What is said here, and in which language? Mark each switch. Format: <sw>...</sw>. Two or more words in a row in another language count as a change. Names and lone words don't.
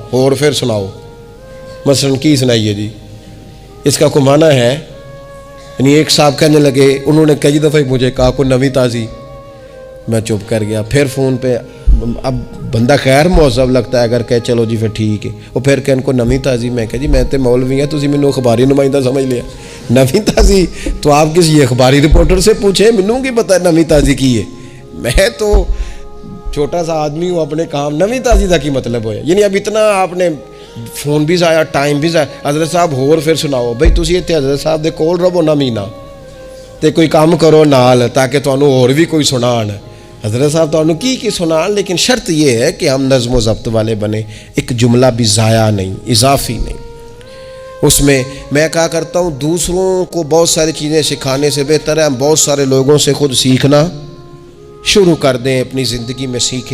<ur>اور پھر سناؤ، مثلاً</ur> <pa>کی سنائیے جی،</pa> <ur>اس کا کوئی معنی ہے؟ یعنی ایک صاحب کہنے لگے، انہوں نے کئی دفعہ مجھے کہا کوئی</ur> <pa>نوی تازی،</pa> <ur>میں چپ کر گیا۔ پھر فون پہ اب بندہ خیر مہذب لگتا ہے اگر کہے چلو جی پھر ٹھیک ہے، وہ پھر کہ ان کو</ur> <pa>نوی تازی،</pa> <ur>میں کہا جی</ur> <pa>میں تے مولوی ہیں، تسی مینوں اخباری نمائندہ سمجھ لیا، نوی تازی</pa> <ur>تو آپ کسی اخباری رپورٹر سے پوچھیں،</ur> <pa>مینوں کی پتہ نوی تازی کی ہے،</pa> <ur>میں تو چھوٹا سا آدمی ہوں، اپنے کام</ur> <pa>نوی تازی دا کی مطلب ہویا۔</pa> <ur>یعنی اب اتنا آپ نے فون بھی ضائع، ٹائم بھی ضائع۔</ur> <pa>حضرت صاحب ہور پھر سناؤ بھئی، تسی ایتھے حضرت صاحب دے کول رہو نہ مہینہ تے کوئی کام کرو نال، تاکہ تانوں اور بھی کوئی سنان۔ حضرت صاحب تانوں کی سنان،</pa> <ur>لیکن شرط یہ ہے کہ ہم نظم و ضبط والے بنے، ایک جملہ بھی ضائع نہیں، اضافی نہیں۔ اس میں کہا کرتا ہوں دوسروں کو بہت ساری چیزیں سکھانے سے بہتر ہے ہم بہت سارے لوگوں سے خود سیکھنا شروع کر دیں، اپنی زندگی میں سیکھیں۔</ur>